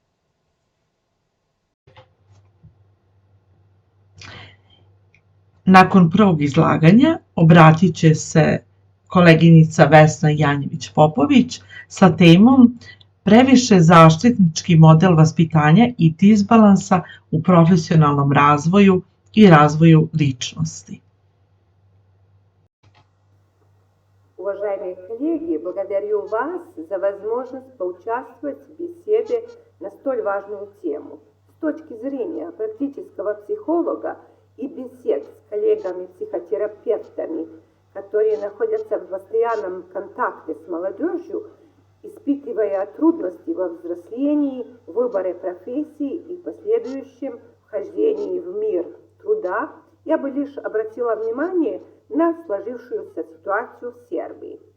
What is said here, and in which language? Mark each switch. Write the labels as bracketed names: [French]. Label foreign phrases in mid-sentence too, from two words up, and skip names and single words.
[Serbian] Nakon prvog izlaganja obratit će se koleginica Vesna Janjević-Popović sa temom previše zaštitnički model vaspitanja i disbalansa u profesionalnom razvoju i razvoju ličnosti. [Russian] Уважаемые коллеги, благодарю вас за возможность поучаствовать в беседе на столь важную тему. С точки зрения практического психолога и бесед с коллегами-психотерапевтами, которые находятся в постоянном контакте с молодежью, испытывая трудности во взрослении, выборе профессии и последующем вхождении в мир труда, я бы лишь обратила внимание на сложившуюся ситуацию в Сербии.